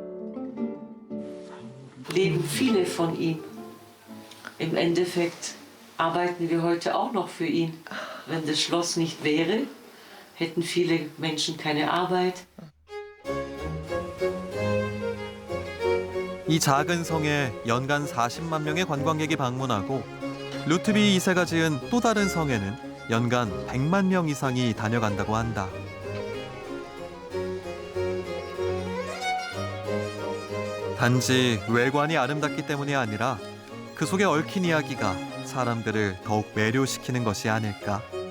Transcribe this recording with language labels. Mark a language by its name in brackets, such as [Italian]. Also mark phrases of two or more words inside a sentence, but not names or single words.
[German] Leben viele von ihm. Im Endeffekt arbeiten wir heute auch noch für ihn. Wenn das Schloss nicht wäre, hätten viele Menschen keine Arbeit. [Korean] 이 작은 성에 연간 40만 명의 관광객이 방문하고 루트비 2세가 지은 또 다른 성에는 연간 100만 명 이상이 다녀간다고 한다. 단지 외관이 아름답기 때문이 아니라 그 속에 얽힌 이야기가 사람들을 더욱 매료시키는 것이 아닐까.